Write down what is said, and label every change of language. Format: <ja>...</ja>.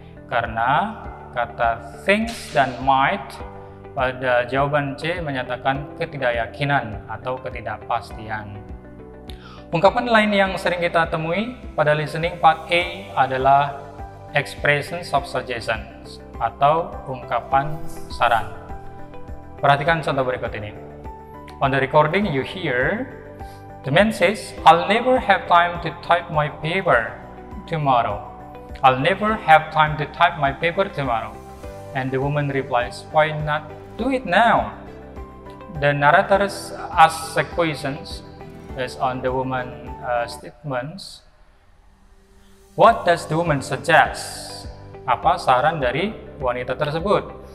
<id>Karena kata thinks dan might pada jawaban C menyatakan ketidakyakinan atau ketidakpastian. Ungkapan lain yang sering kita temui pada listening part A adalah expressions of suggestions atau ungkapan saran. Perhatikan contoh berikut ini.</id> <en>On the recording you hear, the man says, I'll never have time to type my paper tomorrow. I'll never have time to type my paper tomorrow. And the woman replies, why not do it now? The narrator asks the questions based on the woman's statements. What does the woman suggest?</en> <id>Apa saran dari wanita tersebut?</id>